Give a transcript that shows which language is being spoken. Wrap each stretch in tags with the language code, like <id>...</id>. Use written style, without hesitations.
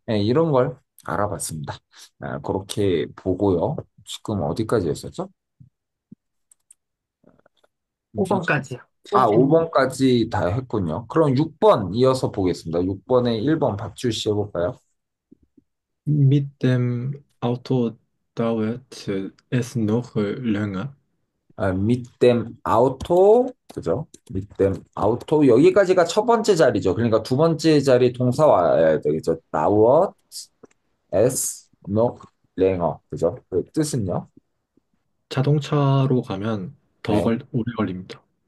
<ko>네, 이런 걸 알아봤습니다. 그렇게 보고요. 지금 어디까지 했었죠? 순서- 5번까지요. 아, 음. 5번까지 다 했군요. 그럼 6번 이어서 보겠습니다. 6번에 1번 박주 씨 해볼까요?</ko> <de>Mit dem Auto dauert es noch länger.</de> <ko>밑댐 아우토 그죠? 밑댐 아우토 여기까지가 첫 번째 자리죠. 그러니까 두 번째 자리 동사 와야 되겠죠. 나워 에스 노 랭어 그죠? 그 뜻은요? 자동차로 가면 네. 오래 걸립니다.</ko>